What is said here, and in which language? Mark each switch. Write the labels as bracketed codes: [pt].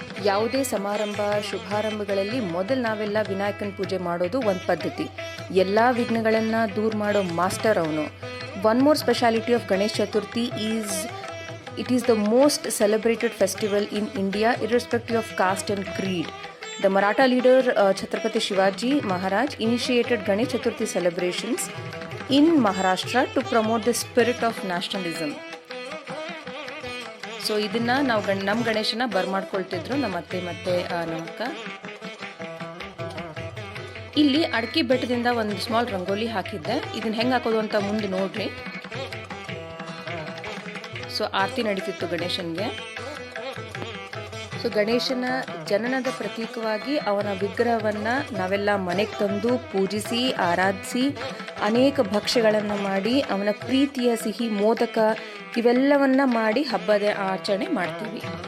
[kn] ಯಾವುದೇ ಸಮಾರಂಭ ಶುಭಾರಂಭಗಳಲ್ಲಿ ಮೊದಲು ನಾವೆಲ್ಲ ವಿನಾಯಕನ ಪೂಜೆ ಮಾಡೋದು ಒಂದು ಪದ್ಧತಿ. ಎಲ್ಲ ವಿಘ್ನಗಳನ್ನು ದೂರ ಮಾಡೋ ಮಾಸ್ಟರ್ ಅವನು. [en] One more speciality of Ganesha Chaturthi it is the most celebrated festival in India irrespective of caste and creed. The Maratha leader Chhatrapati Shivaji Maharaj initiated Ganesh Chaturthi celebrations in Maharashtra to promote the spirit of nationalism. [kn] So ಇದನ್ನು ನಾವು ನಮ್ಮ ಗಣೇಶನ ಬರ್ಮಾಡ್ಕೊಳ್ತಿದ್ರು ನಮ್ಮ ಅತ್ತೆ ಮತ್ತು ನಮ್ಮ ಅಕ್ಕ. ಇಲ್ಲಿ ಅಡಿಕೆ ಬೆಟ್ಟದಿಂದ ಒಂದು ಸ್ಮಾಲ್ ರಂಗೋಲಿ ಹಾಕಿದ್ದೆ. ಇದನ್ನು ಹೆಂಗೆ ಹಾಕೋದು ಅಂತ ಮುಂದೆ ನೋಡ್ರಿ. ಸೊ ಆರತಿ ನಡೀತಿತ್ತು ಗಣೇಶನಿಗೆ. ಸೊ ಗಣೇಶನ ಜನನದ ಪ್ರತೀಕವಾಗಿ ಅವನ ವಿಗ್ರಹವನ್ನು ನಾವೆಲ್ಲ ಮನೆಗೆ ತಂದು ಪೂಜಿಸಿ ಆರಾಧಿಸಿ ಅನೇಕ ಭಕ್ಷ್ಯಗಳನ್ನು ಮಾಡಿ ಅವನ ಪ್ರೀತಿಯ ಸಿಹಿ ಮೋದಕ ಇವೆಲ್ಲವನ್ನ ಮಾಡಿ ಹಬ್ಬದ ಆಚರಣೆ ಮಾಡ್ತೀವಿ.